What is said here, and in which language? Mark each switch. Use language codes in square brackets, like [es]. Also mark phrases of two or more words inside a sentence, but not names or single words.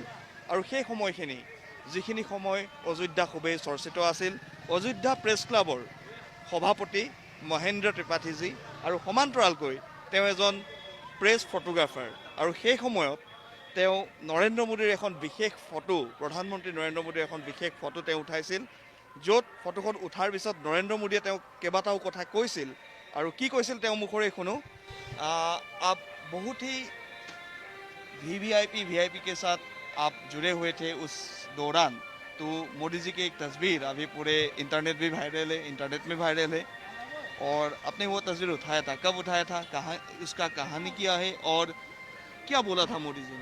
[as] আৰু সেই সময়খিনি যিখিনি সময় অযোধ্যা খুবেই চৰ্চিত আছিল, অযোধ্যা প্ৰেছ ক্লাবৰ সভাপতি মহেন্দ্ৰ ত্ৰিপাঠীজী আৰু সমান্তৰালকৈ তেওঁ এজন [en] press photographer. [as] আৰু সেই সময়ত তেওঁ নৰেন্দ্ৰ মোদীৰ এখন বিশেষ ফটো, প্ৰধানমন্ত্ৰী নৰেন্দ্ৰ মোদীৰ এখন বিশেষ ফটো তেওঁ উঠাইছিল, য'ত ফটোখন উঠাৰ পিছত নৰেন্দ্ৰ মোদীয়ে তেওঁক কেইবাটাও কথা কৈছিল। আৰু কি কৈছিল তেওঁ মুখৰে শুনো। [hi] आप बहुत ही वीआईपी के साथ आप जुड़े हुए थे उस दौरान, तो मोदी जी की एक तस्वीर अभी पूरे इंटरनेट में वायरल है और आपने वो तस्वीर उठाया था, कब उठाया था, कहाँ उसका कहानी क्या है और क्या बोला था मोदी जी ने?